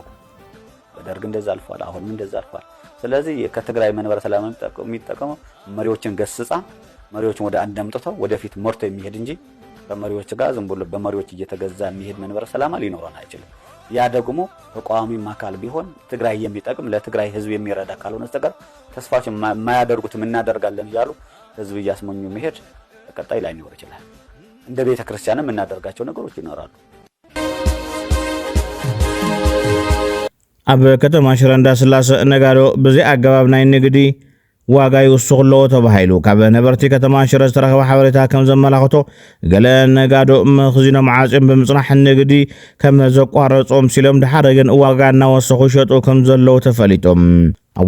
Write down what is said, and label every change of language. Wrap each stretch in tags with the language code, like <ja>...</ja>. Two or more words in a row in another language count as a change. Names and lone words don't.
<am>በደርግ እንደዛ አልፏል፣ አሁንም እንደዛ አልፏል። ስለዚህ ከትግራይ መንበረ ሰላም የሚጠቀመው መሪዎችን ገስጻ መሪዎችን ወደ አንድ አምጥተው ወደፊት ሞርቶ የሚሄድ እንጂ በመሪዎች ጋር ዝም ብሎ በመሪዎች እየተገዛ የሚሄድ መንበረ ሰላም ሊኖረን አይችልም። ያ ደግሞ ተቋሚም አካል ቢሆን ትግራይ የሚጠቅም ለትግራይ ህዝብ የሚረዳ ካልሆነ በስተቀር ተስፋችን የማያደርጉትም እናደርጋለን እያሉ ህዝብ እያስመኙ መሄድ ተቀጣይ ላይ ሊኖር ይችላል። እንደ ቤተ ክርስቲያንም እናደርጋቸው ነገሮች ይኖራሉ።</am> <ti>ኣብ ከተማ ሽረ እንዳስላሴ ነጋዶ በዚ ኣገባብ ናይ ንግዲ ዋጋ ይውስኽ ሎ ተባሂሉ ካብ ነበርቲ ከተማ ሽረ ዝተረኸበ ሓበሬታ ከም ዘመላኽቶ ገለ ነጋዶ መኽዚኖም ዓፅዮም ብምጽናሕ ንግዲ ከም ዘቋረጾም ሲሎም ድሓረ ግን ዋጋ እናወሰኹ ይሸጡ ከም ዘለዉ ተፈሊጦም ኣብ</ti>